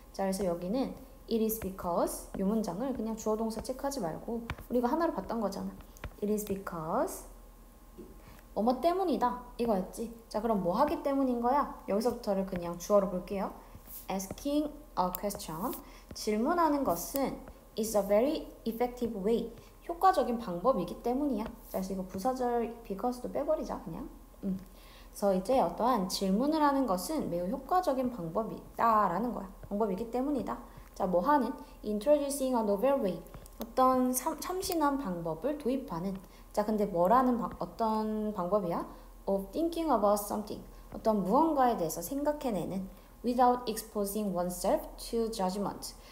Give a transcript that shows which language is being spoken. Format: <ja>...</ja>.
<ko>자, 그래서 여기는</ko> <en>it is because</en> <ko>이 문장을 그냥 주어 동사 체크하지 말고 우리가 하나로 봤던 거잖아.</ko> <en>it is because</en> <ko>뭐뭐 때문이다 이거였지. 자, 그럼 뭐 하기 때문인 거야? 여기서부터를 그냥 주어로 볼게요.</ko> <en>asking a question.</en> <ko>질문하는 것은</ko> <en>is a very effective way.</en> <ko>효과적인 방법이기 때문이야. 자, 그래서 이거 부사절 because도 빼버리자 그냥. 그래서 이제 어떠한 질문을 하는 것은 매우 효과적인 방법이다라는 거야. 방법이기 때문이다. 자, 뭐 하는?</ko> <en>Introducing a novel way.</en> <ko>어떤 참신한 방법을 도입하는. 자, 근데 뭐라는 어떤 방법이야?</ko> <en>Of thinking about something.</en> <ko>어떤 무언가에 대해서 생각해내는.</ko> <en>Without exposing oneself to judgment.</en>